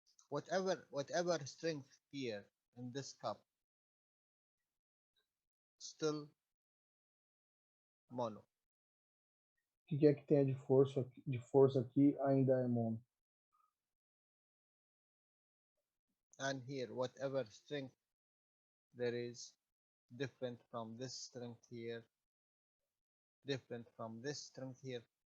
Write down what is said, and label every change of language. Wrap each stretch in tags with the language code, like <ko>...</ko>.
<en>Whatever strength here in this cup, still mono.</en> <pt>O que é que tenha de força aqui ainda é mono.</pt> <en>And here, whatever strength there is, different from this strength here, different from this strength here.</en>